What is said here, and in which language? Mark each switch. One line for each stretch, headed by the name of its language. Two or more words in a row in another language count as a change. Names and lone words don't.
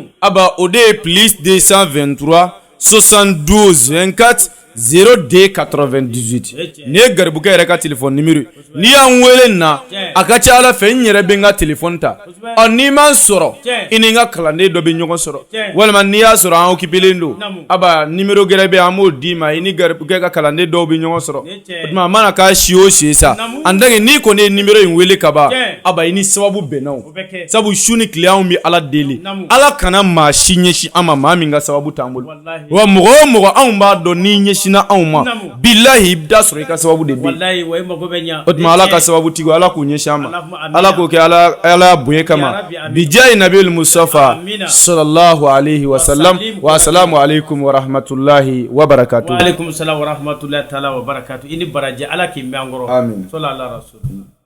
Bambara: aba o de ye plus 223 72 24 02 98 nin ye garibukɛ yɛrɛ ka telefɔni nimero ye n'i y'an wele nin na a ka ca ala fɛ n yɛrɛ bɛ n ka telefɔni ta ɔ n'i m'an sɔrɔ i ni n ka kalanden dɔ bɛ ɲɔgɔn sɔrɔ walima n'i y'a sɔrɔ an occupelen don aba nimero gɛrɛ bɛ an b'o d'i ma i ni garibukɛ ka kalanden dɔw bɛ ɲɔgɔn sɔrɔ o tuma a mana k'a si o si sa
French: en tant que
Bambara: n'i kɔni ye nimero in wele ka ban aba i ni sababu bɛnna o sabu su ni tile anw bɛ ala deli ala kana maa si ɲɛsin an ma maa min ka sababu t'an bolo wa mɔgɔ o mɔgɔ anw b'a dɔn n'i ɲɛsinna anw ma bilahi i bɛ taa sɔrɔ i ka sababu de bɛ yen wallahi wa mago bɛ ɲa o tuma ala ka sababu tigiw ala k'u ɲɛsin an ma ala k'o kɛ ala bonya kama
Arabic: بجاه النبي المصطفى صلى الله عليه وسلم والسلام عليكم ورحمة الله وبركاته وعليكم السلام ورحمة الله تعالى وبركاته
Bambara: ini baraji ala k'i mɛn an kɔrɔ Amin.
Arabic: صلى الله عليه وسلم